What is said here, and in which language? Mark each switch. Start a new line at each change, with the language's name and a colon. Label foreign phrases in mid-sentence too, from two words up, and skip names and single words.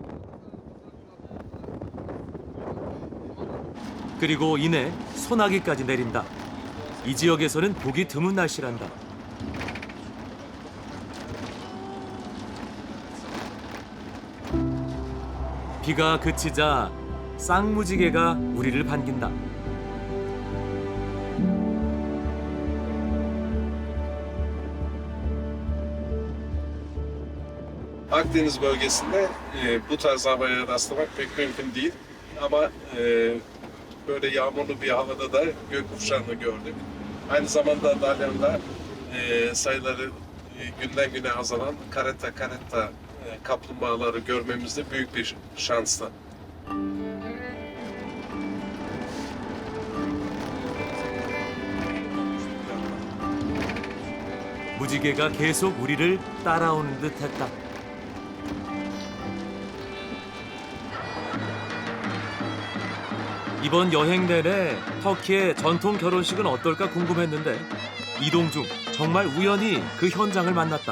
Korean: 그리고 이내 소나기까지 내린다. 이 지역에서는 보기 드문 날씨란다. 비가 그치자 쌍무지개가 우리를 반긴다.
Turkish: Akdeniz bölgesinde bu tarz havaya rastlamak pek mümkün değil. Ama böyle yağmurlu bir havada da gökkuşağını gördük. Aynı zamanda Dalyan'da sayıları günden güne azalan karetta kaplumbağaları görmemiz de büyük bir şansla.
Korean: 무지개가 계속 우리를 따라오는 듯했다. 이번 여행 내내 터키의 전통 결혼식은 어떨까 궁금했는데 이동 중 정말 우연히 그 현장을 만났다.